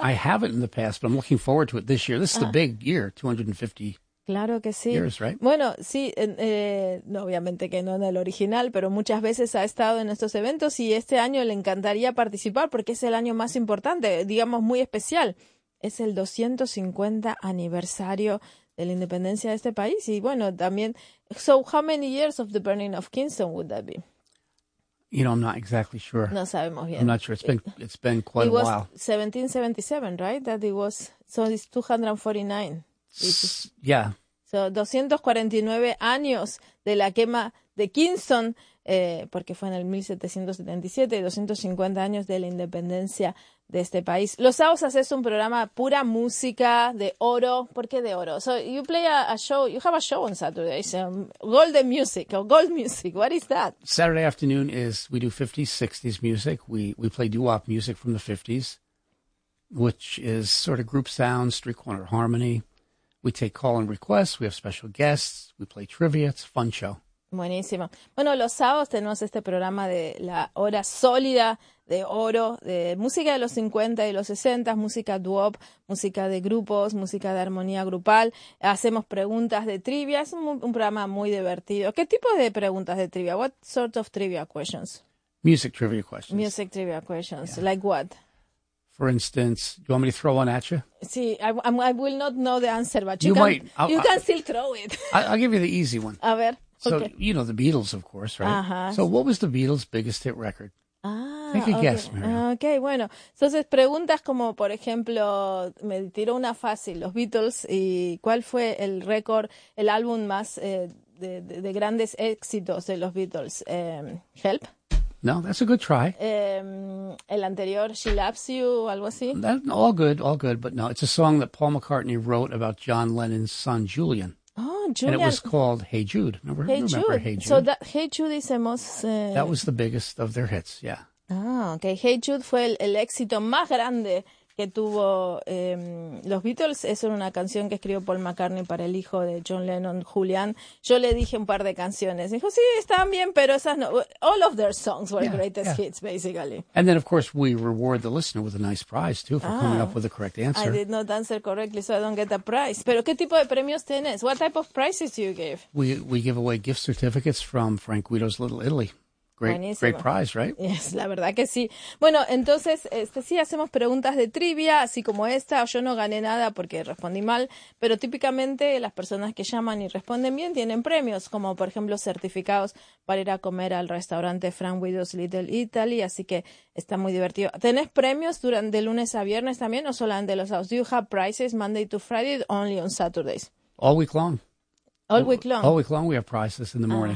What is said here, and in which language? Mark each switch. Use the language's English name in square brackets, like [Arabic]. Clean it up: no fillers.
[English] I haven't in the past, but I'm looking forward to it this year. This is the big year, 250 [Spanish] claro que sí. [English] Years, right? [Spanish] Bueno, sí, no, obviamente que no en el original, pero muchas veces ha estado en estos eventos y este año le encantaría participar porque es el año más importante, digamos muy especial. Es el 250 aniversario de la independencia de este país y bueno, también, [English] so how many years of the burning of Kingston would that be? You know, I'm not exactly sure. [Spanish] No sabemos bien. [English] I'm not sure. It's been quite a while. It was 1777, right? That it was, so it's 249. Yeah. [Spanish] So 249 años de la quema de Kingston, porque fue en el 1777, 250 años de la independencia de este país. Los sábados haces un programa pura música de oro. ¿Por qué de oro? [English] So you play a show, you have a show on Saturdays, golden music or gold music. What is that? Saturday afternoon is, we do 50s, 60s music. We play doo-wop music from the 50s, which is sort of group sound, street corner harmony. We take call and requests. We have special guests. We play trivia. It's a fun show. [Spanish] Buenísimo. Bueno, los sábados tenemos este programa de la hora sólida de oro, de música de los 50 y los 60, música duop, música de grupos, música de armonía grupal. Hacemos preguntas de trivia. Es un programa muy divertido. ¿Qué tipo de preguntas de trivia? [English] What sort of trivia questions? Music trivia questions. Music trivia questions. Yeah. Like what? For instance, you want me to throw one at you? Sí, I will not know the answer, but you can still throw it. I'll give you the easy one. [Spanish] A ver. [English] So, okay. You know, the Beatles, of course, right? Uh-huh. So what was the Beatles' biggest hit record? Ah, take a guess, Mary. [Spanish] Okay, bueno. Entonces, preguntas como, por ejemplo, me tiró una fácil, los Beatles, y ¿cuál fue el récord, el álbum más de grandes éxitos de los Beatles? [English] Help? No, that's a good try. [Spanish] El anterior, She Loves You, o algo así. [English] All good, but no. It's a song that Paul McCartney wrote about John Lennon's son, Julian. Julian. And it was called Hey Jude. Remember, Hey remember Jude. Hey Jude. So that Hey Jude is the most... That was the biggest of their hits, yeah. [Spanish] Ah, okay. Hey Jude fue el éxito más grande que tuvo los Beatles. Es una canción que escribió Paul McCartney para el hijo de John Lennon, Julian. Yo le dije un par de canciones. Dijo, sí, están bien, pero esas no. [English] All of their songs were greatest hits, basically. And then, of course, we reward the listener with a nice prize, too, for coming up with the correct answer. I did not answer correctly, so I don't get the prize. [Spanish] Pero ¿qué tipo de premios tienes? [English] What type of prizes do you give? We give away gift certificates from Frank Guido's Little Italy. Great prize, right? [Spanish] Yes, la verdad que sí. Bueno, entonces, sí, hacemos preguntas de trivia, así como esta. Yo no gané nada porque respondí mal, pero típicamente las personas que llaman y responden bien tienen premios, como por ejemplo certificados para ir a comer al restaurante Frank Widow's Little Italy, así que está muy divertido. ¿Tenés premios durante lunes a viernes también o solamente los sábados? [English] Do you have prizes Monday to Friday only on Saturdays? All week long. All week long. All week long we have prizes in the morning.